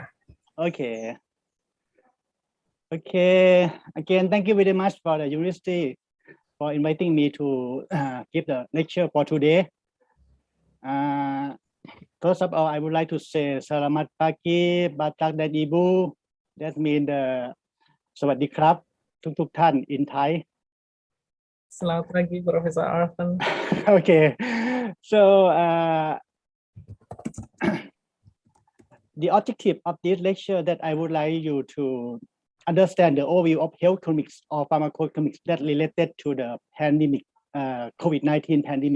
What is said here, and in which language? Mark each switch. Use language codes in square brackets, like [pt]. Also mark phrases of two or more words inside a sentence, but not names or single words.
[en] Okay. Okay. Again, thank you very much for the university for inviting me to give the lecture for today. First of all, I would like to say [id] Selamat pagi, Batak dan Ibu. [en] That means the [th] สวัสดีครับทุกท่าน [en] in Thai. [id] Selamat pagi, Professor Arthur. [en] Okay. So the objective of this lecture that I would like you to understand the overview of health economics or pharmacoeconomics that related to the pandemic, COVID-19 pandemic.